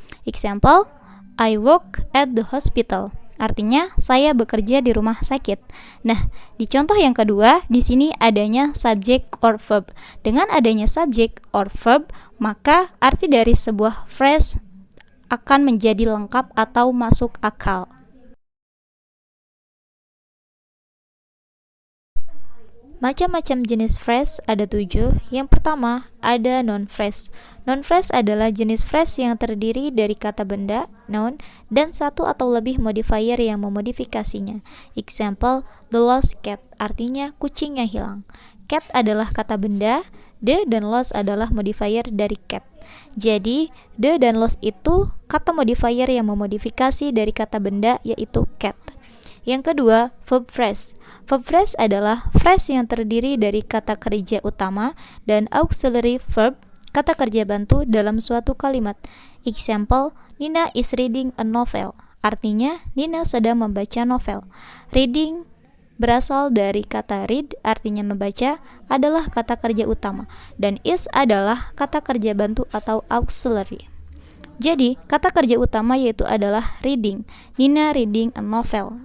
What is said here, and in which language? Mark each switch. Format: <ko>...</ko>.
<en>Example, I work at the hospital.</en> <id>Artinya, saya bekerja di rumah sakit. Nah, di contoh yang kedua, di sini adanya subject or verb. Dengan adanya subject or verb, maka arti dari sebuah phrase akan menjadi lengkap atau masuk akal. Macam-macam jenis phrase ada 7. Yang pertama, ada noun phrase. Noun phrase adalah jenis phrase yang terdiri dari kata benda, noun, dan satu atau lebih modifier yang memodifikasinya.</id> <en>Example, the lost cat,</en> <id>artinya kucing yang hilang. Cat adalah kata benda, the dan lost adalah modifier dari cat. Jadi, the dan lost itu kata modifier yang memodifikasi dari kata benda, yaitu cat. Yang kedua, verb phrase. Verb phrase adalah phrase yang terdiri dari kata kerja utama dan auxiliary verb, kata kerja bantu dalam suatu kalimat.</id> <en>Example, Nina is reading a novel.</en> <id>Artinya, Nina sedang membaca novel. Reading berasal dari kata read, artinya membaca, adalah kata kerja utama. Dan is adalah kata kerja bantu atau auxiliary. Jadi, kata kerja utama yaitu adalah reading.</id> <en>Nina reading a novel.</en>